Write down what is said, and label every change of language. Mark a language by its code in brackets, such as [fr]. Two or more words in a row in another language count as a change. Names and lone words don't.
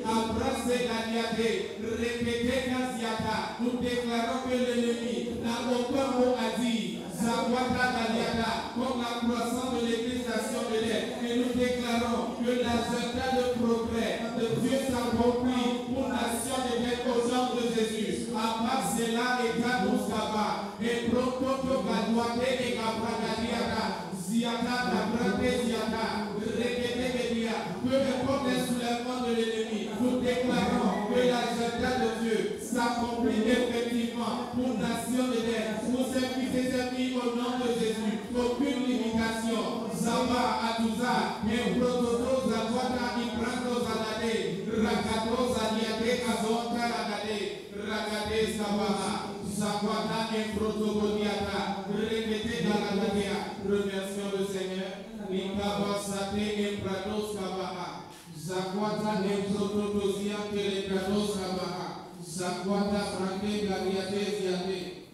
[fr] Abrasete Gadiate, répétez Kaziaka. Nous déclarons que l'ennemi n'a aucun mot à dire. Zawata Gadiata, comme la croissance de l'Église Nation de l'air. Et nous déclarons que l'agenda de progrès de Dieu s'accomplit pour nation de l'air au nom de Jésus. Abasela et Kadouskaba, et Prokoto Gadouate et Gabragadiata, Ziata, Gabrate Ziata, Reketekedia, peu importe les soulèvements de l'ennemi, nous déclarons que l'agenda de Dieu s'accomplit effectivement pour nation de l'air, pour ses fils et ses filles au nom de Jésus. Aucune limitation. Zaba, Atouza, et Prototo, Zawata, Ibrando, Zadade, Rakato, Zadiate, Azota, Ragade, Ragade, Sabaha, Zawata, et Protogodiata, répétez dans la Gadia. Remercions le Seigneur. Nikaba, Sate, et Prados, Kabaha, Zakwata, et Protogozia, que les Prados, Kabaha, Zakwata, Brake, Gariate, Ziate.